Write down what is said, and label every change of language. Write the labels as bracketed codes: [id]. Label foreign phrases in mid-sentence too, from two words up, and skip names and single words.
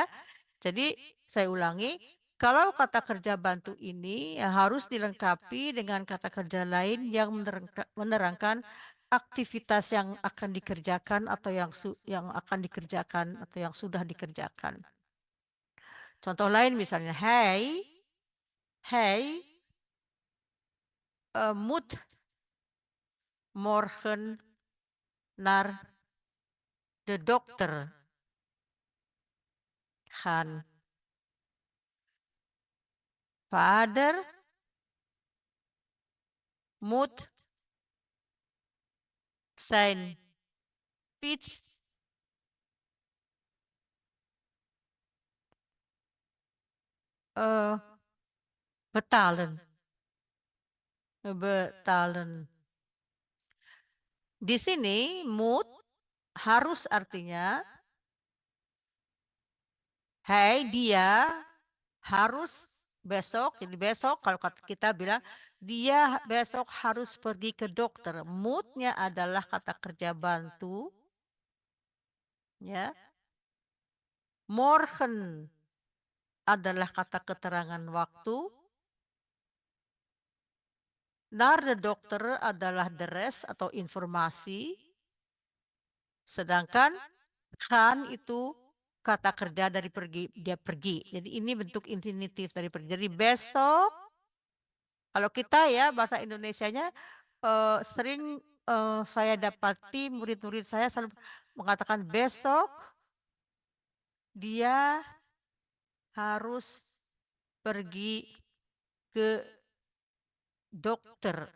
[id] Jadi saya ulangi, kalau kata kerja bantu ini harus dilengkapi dengan kata kerja lain yang menerangkan aktivitas yang akan dikerjakan atau yang akan dikerjakan atau yang sudah dikerjakan. Contoh lain misalnya, [nl] hey, moet morgen naar de dokter gaan. Vader moet zijn fiets betalen. [id] Di sini moet harus artinya dia harus besok, jadi besok kalau kita bilang dia besok harus pergi ke dokter. Moodnya adalah kata kerja bantu, ya. Morgen adalah kata keterangan waktu. [nl] Naar de dokter [id] adalah [en] the rest [id] atau informasi. Sedangkan gaan itu kata kerja dari pergi, dia pergi. Jadi ini bentuk infinitif dari pergi. Jadi besok, kalau kita ya bahasa Indonesianya sering saya dapati murid-murid saya selalu mengatakan besok dia harus pergi ke dokter.